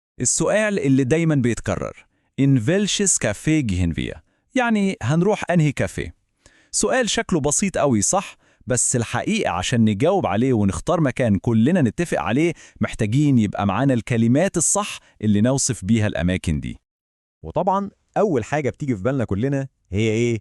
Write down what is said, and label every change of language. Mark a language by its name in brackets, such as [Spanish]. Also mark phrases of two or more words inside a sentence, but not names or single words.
[Arabic] السؤال اللي دايما بيتكرر: إن [German] welches كافيه gehen wir؟ [Arabic] يعني هنروح أنهي كافيه؟ سؤال شكله بسيط قوي صح؟ بس الحقيقة عشان نجاوب عليه ونختار مكان كلنا نتفق عليه محتاجين يبقى معانا الكلمات الصح اللي نوصف بيها الأماكن دي. وطبعا أول حاجة بتيجي في بالنا كلنا هي إيه؟